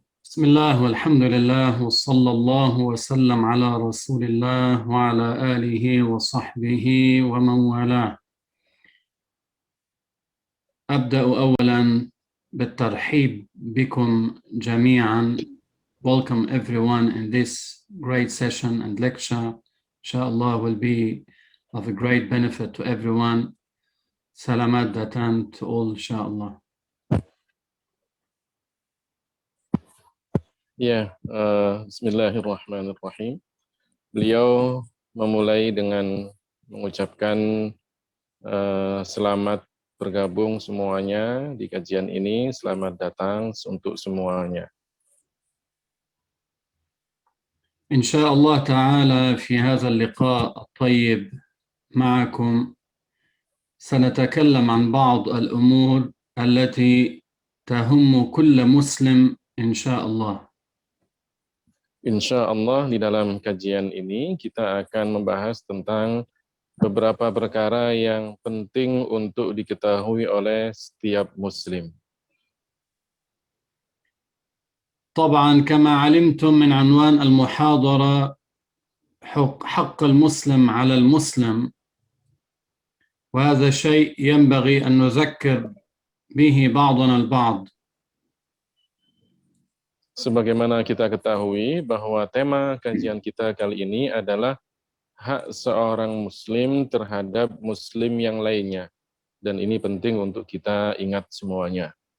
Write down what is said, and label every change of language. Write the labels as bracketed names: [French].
[Arabic] بسم الله والحمد لله وصلى الله وسلم على رسول الله وعلى آله وصحبه ومن والاه. أبدأ أولا بالترحيب بكم جميعا. [English] Welcome everyone in this great session and lecture. Inshallah will be of a great benefit to everyone. Salamat datan to all, inshallah. [Indonesian] Ya, Bismillahirrahmanirrahim. Beliau memulai dengan mengucapkan selamat bergabung semuanya di kajian ini. Selamat datang untuk semuanya. [Arabic] إن شاء الله تعالى في هذا اللقاء الطيب معكم سنتكلم عن بعض الأمور التي تهم كل مسلم إن شاء الله. [Indonesian] Insya Allah di dalam kajian ini kita akan membahas tentang beberapa perkara yang penting untuk diketahui oleh setiap muslim. [Arabic] طبعا كما علمتم من عنوان المحاضرة حق المسلم على المسلم، وهذا شيء ينبغي أن نذكر به بعضنا البعض. [Indonesian] Sebagaimana kita ketahui bahwa tema kajian kita kali ini adalah hak seorang muslim terhadap muslim yang lainnya. Dan ini penting untuk kita ingat semuanya.